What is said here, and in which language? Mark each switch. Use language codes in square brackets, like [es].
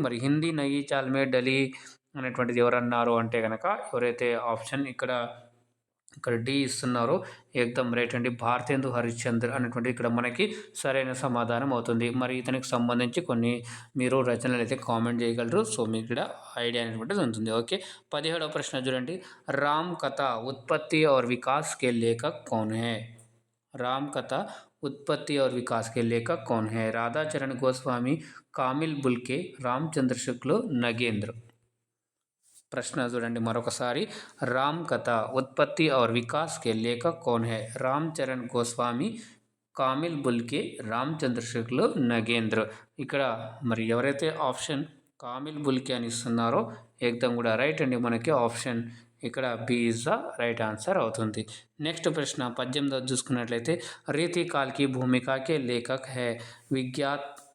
[te] మరి [hi] హిందీ నయీ చాల్ మే ఢలీ [te] అనేటువంటిది ఎవరన్నారు అంటే కనుక ఎవరైతే ఆప్షన్ ఇక్కడ డి ఇస్తున్నారో ఏకదం రైట్ అండి. భారతేందు హరిశ్చంద్ర అనేటువంటి ఇక్కడ మనకి సరైన సమాధానం అవుతుంది. మరి ఇతనికి సంబంధించి కొన్ని మీరు రచనలు అయితే కామెంట్ చేయగలరు. సో మీకు ఇక్కడ ఐడియా అనేటువంటిది ఉంటుంది. ఓకే, 17వ ప్రశ్న చూడండి. [hi] రామ్ కథ ఉత్పత్తి और विकास के लेखक कौन है? राम कथा उत्पत्ति और विकास के लेखक कौन है? राधाचरण गोस्वामी, कामिल बुल्के, रामचंद्र शुक्ल, नगेंद्र. [te] ప్రశ్న చూడండి మరొకసారి. [hi] రామ్ కథ ఉత్పత్తి और विकास के लेखक कौन है? రామ్ చరణ్ గోస్వామి, కామిల్ బుల్కే, రామచంద్ర శుక్ల, నగేంద్ర. [te] ఇక్కడ మరి ఎవరైతే ఆప్షన్ కామిల్ బుల్కే అని ఇస్తున్నారో ఏకదం కూడా రైట్ అండి. మనకి ఆప్షన్ ఇక్కడ B [en] is the right answer [te] అవుతుంది. నెక్స్ట్ ప్రశ్న 18వ చూసుకున్నట్లయితే [hi] రీతి కాల్కి భూమికాకే లేఖక్ హే విఖ్యాత్.